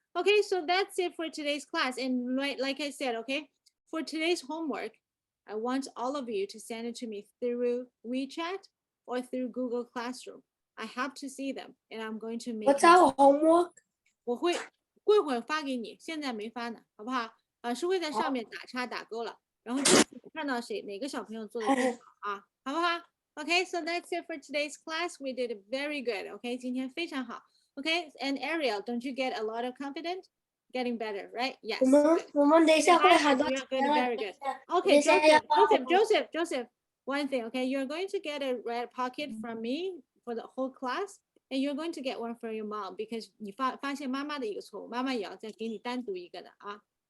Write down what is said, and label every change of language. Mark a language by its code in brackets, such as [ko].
[en] Okay, so that's it for today's class. And like I said, okay, for today's homework, I want all of you to send it to me through WeChat or through Google Classroom. I have to see them, and I'm going to make. What's our homework? [zh] 我会过一会儿发给你，现在没发呢，好不好？老师会在上面打叉打勾了，然后就是看到哪个小朋友做的更好啊，好不好？ [en] Okay, so that's it for today's class. We did very good. Okay, [zh] 今天非常好。 [en] Okay, and Ariel, don't you get a lot of confidence? Getting better, right? Yes. [zh] 我们等一下会喊到 [en] You're good, very good. Okay, Joseph, one thing, okay? You're going to get a red pocket from me for the whole class, and you're going to get one for your mom because [zh] 你发现妈妈的一个错误，妈妈也要再给你单独一个的啊。